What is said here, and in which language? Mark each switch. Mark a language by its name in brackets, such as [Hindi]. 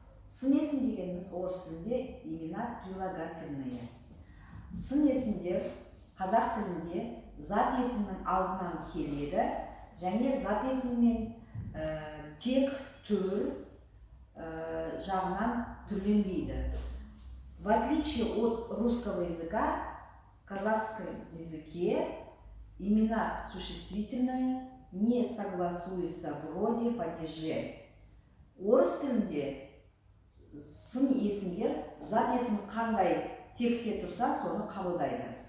[Kazakh] Сын есім дегеніміз орыс тілінде [Russian] имена прилагательные. [Kazakh] Сын есімдер қазақ тілінде зат есімнің алдынан келеді және зат есіммен тек түр жағынан түрленбейді. [Russian] В отличие от русского языка, в казахском языке имена существительные не согласуются в роде падеже. [Kazakh] Орыс тілінде сын есімдер зат есім қандай текте тұрса, соны қабылдайды.